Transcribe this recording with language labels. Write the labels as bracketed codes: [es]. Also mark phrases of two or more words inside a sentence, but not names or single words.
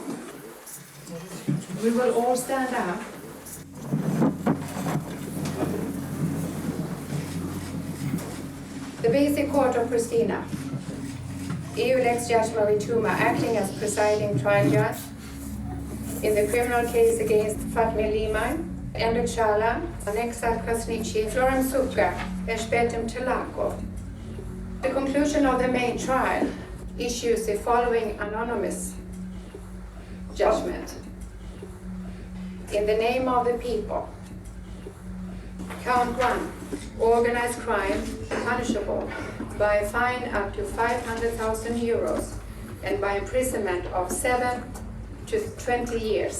[en] We will all stand up. The basic court of Pristina. EU-Lex Judge Marie Tuma, acting as presiding trial judge in the criminal case against Fatmira Limaja, Endek Shala, Anexat Krasnichi, Florem Sutka, Eshbetem Telako. The conclusion of the main trial issues the following anonymous judgment. In the name of the people, Count 1, organized crime punishable by a fine up to 500,000 euros and by imprisonment of 7 to 20 years.